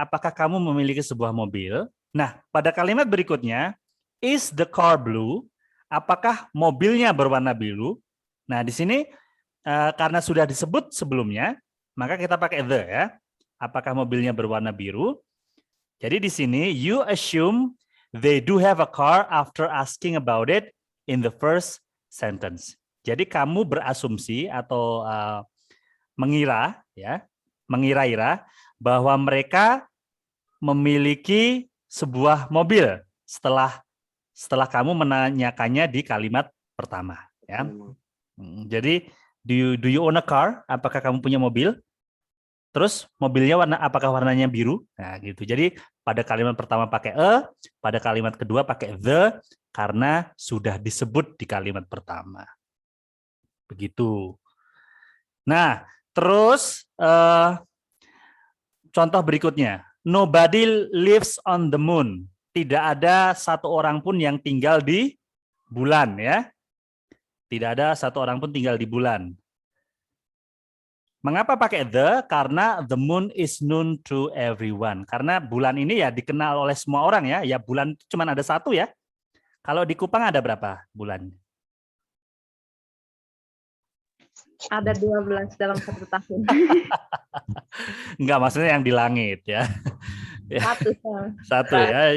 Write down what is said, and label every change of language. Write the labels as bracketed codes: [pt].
[id] Apakah kamu memiliki sebuah mobil? Nah, pada kalimat berikutnya, [en] is the car blue? [id] Apakah mobilnya berwarna biru? Nah, di sini karena sudah disebut sebelumnya, maka kita pakai the, ya. Apakah mobilnya berwarna biru? Jadi di sini [en] you assume they do have a car after asking about it in the first sentence. [id] Jadi kamu berasumsi atau mengira, ya, mengira-ira bahwa mereka memiliki sebuah mobil setelah kamu menanyakannya di kalimat pertama, ya. Jadi [en] do you own a car? [id] Apakah kamu punya mobil? Terus mobilnya apakah warnanya biru? Nah, gitu. Jadi pada kalimat pertama pakai pada kalimat kedua pakai the karena sudah disebut di kalimat pertama. Begitu. Nah, terus contoh berikutnya. [en] Nobody lives on the moon. [id] Tidak ada satu orang pun yang tinggal di bulan, ya. Tidak ada satu orang pun tinggal di bulan. Mengapa pakai the? [en] Karena the moon is known to everyone. [id] Karena bulan ini ya dikenal oleh semua orang, ya. Ya bulan cuma ada satu, ya. Kalau di Kupang ada berapa bulan? Ada 12 dalam 1 tahun. Enggak, maksudnya yang di langit, ya. Satu, ya.